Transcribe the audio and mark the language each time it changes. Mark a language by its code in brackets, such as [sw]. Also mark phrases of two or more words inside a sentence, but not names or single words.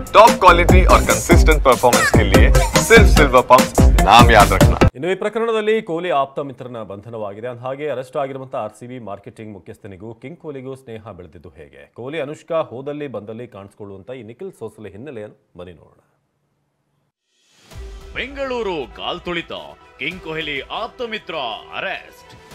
[en] top quality [hi] और [en] consistent performance [hi] के लिए सिर्फ सिल्वर पंप नाम याद रखना। [kn] ಇನ್ನು ಈ ಪ್ರಕರಣದಲ್ಲಿ ಕೊಹ್ಲಿ ಆಪ್ತ ಮಿತ್ರನ ಬಂಧನವಾಗಿದೆ. ಹಾಗೆ ಅರೆಸ್ಟ್ ಆಗಿರುವಂತಹ ಆರ್ಸಿಬಿ ಮಾರ್ಕೆಟಿಂಗ್ ಮುಖ್ಯಸ್ಥನಿಗೂ ಕಿಂಗ್ ಕೊಹ್ಲಿಗೂ ಸ್ನೇಹ ಬೆಳೆದಿದ್ದು ಹೇಗೆ? ಕೊಹ್ಲಿ ಅನುಷ್ಕಾ ಹೋದಲ್ಲಿ ಬಂದಲ್ಲಿ ಕಾಣಿಸಿಕೊಳ್ಳುವಂತ ಈ ನಿಖಿಲ್ ಸೋಸಲೆ ಹಿನ್ನೆಲೆಯನ್ನು ಬನ್ನಿ ನೋಡೋಣ. ಬೆಂಗಳೂರು ಕಾಲ್ ತುಳಿತ, ಕಿಂಗ್ ಕೊಹ್ಲಿ ಆಪ್ತ ಮಿತ್ರ ಅರೆಸ್ಟ್.